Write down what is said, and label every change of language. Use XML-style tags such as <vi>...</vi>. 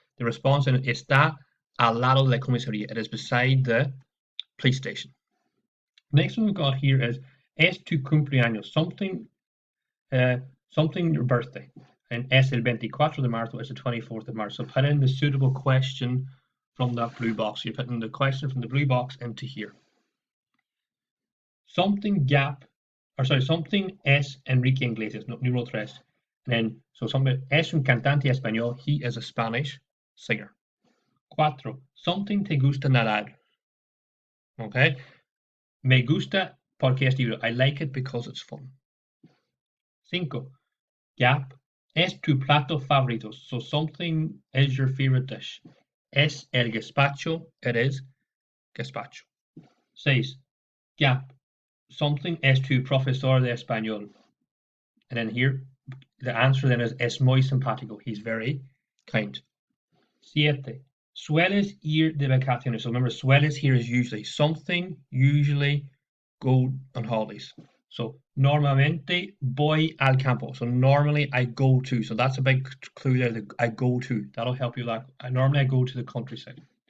<en>The response is</en> <es>está al lado de la comisaría.</es> <en>It is beside the police station. Next one we've got here is</en> <es>es tu cumpleaños.</es> <en>Something your birthday. And</en> <es>es el 24 de marzo,</es> <en>it's the 24th of March. So put in the suitable question from that blue box. You're putting the question from the blue box into here. Something</en> <es>es Enrique Iglesias, número 3.</es> <en>And then, so something</en> <es>es un cantante español,</es> <en>he is a Spanish singer. 4. Something</en> <es>te gusta nadar.</es> <en>Okay.</en> <es>Me gusta porque es divertido.</es> <en>I like it because it's fun. 5. Gap.</en> <es>Es tu plato favorito.</es> <en>So something is your favorite dish.</en> <es>Es el gazpacho.</es> <en>It is gazpacho. 6. Gap. Something</en> <es>es tu profesor de español.</es> <en>And then here, the answer then is</en> <es>es muy simpático.</es> <en>He's very kind. 7.</en> <es>Sueles ir de vacaciones.</es> <en>So remember, sueles here is usually. Something usually go on holidays.</en> <es>So normalmente voy al campo.</es> <en>So normally I go to. So that's a big clue there. I go to. That'll help you. Normally I go to the countryside.</en>